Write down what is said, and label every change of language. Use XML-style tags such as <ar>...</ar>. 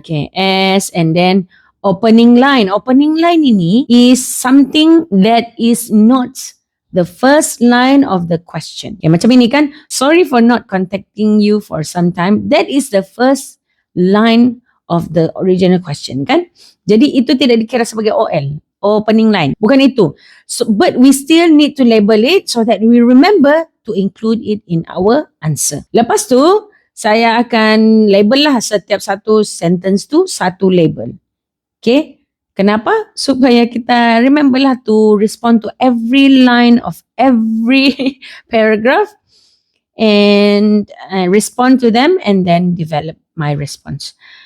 <en>Okay, S and then opening line. Opening line ini is something that is not the first line of the question. Okay,</en> <ms>macam ini kan,</ms> <en>sorry for not contacting you for some time. That is the first line of the original question kan.</en> <ms>Jadi itu tidak dikira sebagai OL, opening line. Bukan itu.</ms> <en>So, but we still need to label it so that we remember to include it in our answer.</en> <ms>Lepas tu, saya akan label lah setiap satu sentence tu satu label. Okay. Kenapa? Supaya kita</ms> <en>remember lah to respond to every line of every paragraph and respond to them and then develop my response.</en>